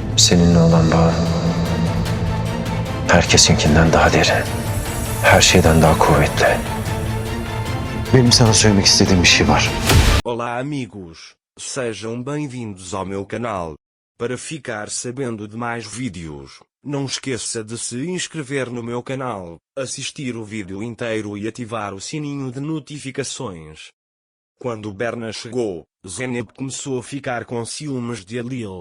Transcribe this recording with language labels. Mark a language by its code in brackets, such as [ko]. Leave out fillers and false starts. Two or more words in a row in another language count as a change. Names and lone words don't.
[tr] Seninle olan bağ herkesinkinden daha derin. Her şeyden daha kuvvetli. Benim sana söylemek istediğim bir şey var. [pt] Olá amigos, sejam bem-vindos ao meu canal. Para ficar sabendo de mais vídeos, não esqueça de se inscrever no meu canal, assistir o vídeo inteiro e ativar o sininho de notificações. Quando Berna chegou, Zeynep começou a ficar com ciúmes de Halil.